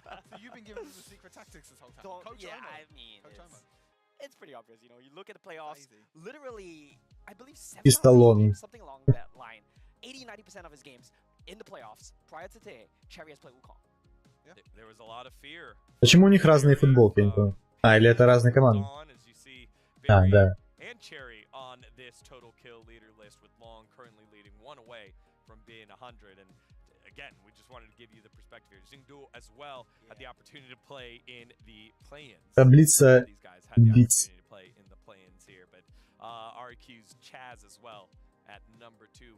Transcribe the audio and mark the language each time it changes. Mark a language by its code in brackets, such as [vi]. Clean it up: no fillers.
[en] So you've been giving them the secret tactics this whole time. Coach yeah, Omo. I mean, it's pretty obvious, you know. You look at the playoffs, literally, I believe 7 Stallone. something along that line. 80-90% of his games in the playoffs prior to today, Cherry has played Wukong. Yeah. There was a lot of fear. [ru] Почему у них разные футболки, я не понял. А, или это разные команды? А, да. [en] And Cherry on this total kill leader list with Long currently leading 1 away from being 100. And again, we just wanted to give you the perspective here. Xingdu as well had the opportunity to play in the play-ins. [ru] Таблица [en] These guys had the битс. opportunity to play in the play-ins here, but RQ's Chaz as well at number 2.